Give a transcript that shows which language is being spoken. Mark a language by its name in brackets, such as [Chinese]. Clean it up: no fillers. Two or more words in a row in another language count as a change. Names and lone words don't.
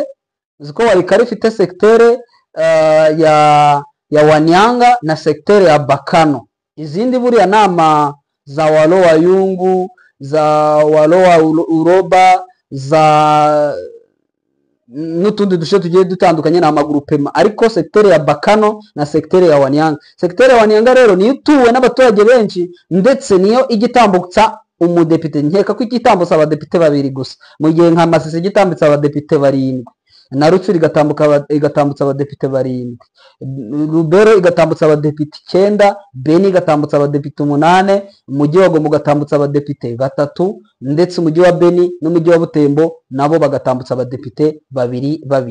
[Kinyarwanda] Uzi ko Walikale ifite sektere ya Wanyanga na sektere ya Bakano. Izindi buriya nama za Walowa Yungu, za Walowa Uroba, za n'utundi duce tugiye dutandukanye na amagurupema, ariko sektere ya Bakano na sektere ya Wanyanga. Sektere ya Wanyanga rero niyo ituwe n'abaturage benshi, ndetse niyo igitambutsa umudepite. Nkeka ko igitambutsa abadepite babiri gusa, mu gihe nka Masisi igitambutsa abadepite 7, na Rutsiro igatambutsa abadepite 7, Rubero igatambutsa abadepite 9, Beni igatambutsa abadepite 8, umujyi wa Goma ugatambutsa abadepite 3, ndetse umujyi wa Beni n'umujyi wa Butembo nabo bagatambutsa abadepite 2.